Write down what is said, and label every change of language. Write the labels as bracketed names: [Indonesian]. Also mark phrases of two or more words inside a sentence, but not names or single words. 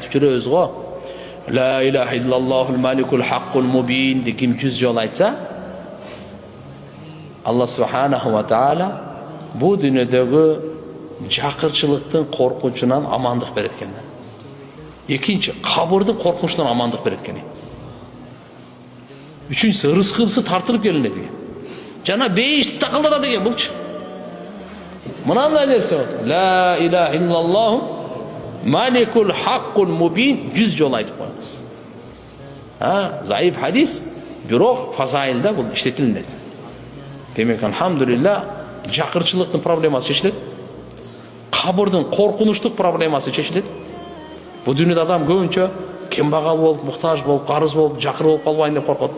[Kyrgyz] жүрөбүз го. [Arabic] لا إله إلا الله الملك الحق المبين [Kyrgyz] деп ким 100 жолу айтса, [Arabic] الله سبحانه وتعالى [Kyrgyz] бу дүйнөдөгү жакырчылыктын коркунчунан амандык берет экен. Экинчи, кабырдын коркунучунан амандык берет экен. Үчүнчүсү, рызкысы тартылып келинет экен. Жана бейиш такылдырат экен булчу. Мынандай нерсе бар. [Arabic] لا إله إلا الله الملك الحق المبين 100 [Kyrgyz] жолу айтып коюңуз. Заиф хадис, бирок фазаилда бул иштетилет. Демек, алхамдулилlah, жакырчылыктын проблемасы чечилет. Кабырдын коркунучтук проблемасы чечилет. Бу дүйнөдө адам көбүнчө кембагал болуп, муктаж болуп, карыз болуп, жакыр болуп калбайын деп коркот да.